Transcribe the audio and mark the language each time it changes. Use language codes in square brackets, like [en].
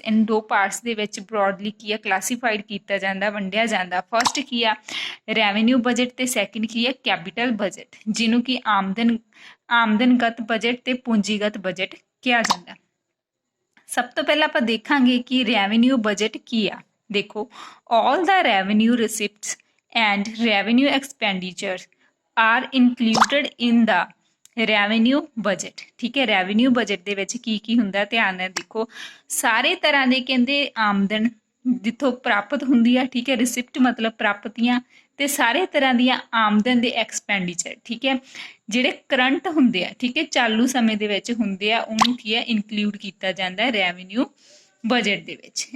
[pa] ਇਨ ਦੋ ਪਾਰਟਸ ਦੇ ਵਿੱਚ ਬ੍ਰੌਡਲੀ ਕੀ ਆ ਕਲਾਸੀਫਾਈਡ ਕੀਤਾ ਜਾਂਦਾ, ਵੰਡਿਆ ਜਾਂਦਾ। ਫਸਟ ਕੀ ਆ ਰੈਵਨਿਊ ਬਜਟ ਤੇ ਸੈਕਿੰਡ ਕੀ ਆ ਕੈਪੀਟਲ ਬਜਟ, ਜਿਹਨੂੰ ਕਿ ਆਮਦਨਗਤ ਬਜਟ ਤੇ ਪੂੰਜੀਗਤ ਬਜਟ ਕਿਹਾ ਜਾਂਦਾ। ਸਭ ਤੋਂ ਪਹਿਲਾਂ ਆਪਾਂ ਦੇਖਾਂਗੇ ਕਿ ਰੈਵਨਿਊ ਬਜਟ ਕੀ ਆ। ਦੇਖੋ [en] all the revenue receipts and revenue expenditures are included in the revenue budget। [pa] ਠੀਕ ਹੈ, ਰੈਵਨਿਊ ਬਜਟ ਦੇ ਵਿੱਚ ਕੀ ਕੀ ਹੁੰਦਾ ਧਿਆਨ ਨਾਲ ਦੇਖੋ। ਸਾਰੇ ਤਰ੍ਹਾਂ ਦੇ ਕਹਿੰਦੇ ਆਮਦਨ ਜਿੱਥੋਂ ਪ੍ਰਾਪਤ ਹੁੰਦੀ ਆ। ਠੀਕ ਹੈ, ਰਿਸਿਪਟ ਮਤਲਬ ਪ੍ਰਾਪਤੀਆਂ ਤੇ ਸਾਰੇ ਤਰ੍ਹਾਂ ਦੀਆਂ ਆਮਦਨ ਦੇ ਐਕਸਪੈਂਡੀਚਰ। ਠੀਕ ਹੈ, ਜਿਹੜੇ ਕਰੰਟ ਹੁੰਦੇ ਆ, ਠੀਕ ਹੈ, ਚਾਲੂ ਸਮੇਂ ਦੇ ਵਿੱਚ ਹੁੰਦੇ ਆ, ਉਹਨੂੰ ਕੀ ਹੈ ਇਨਕਲੂਡ ਕੀਤਾ ਜਾਂਦਾ ਰੈਵਨਿਊ ਬਜਟ ਦੇ ਵਿੱਚ।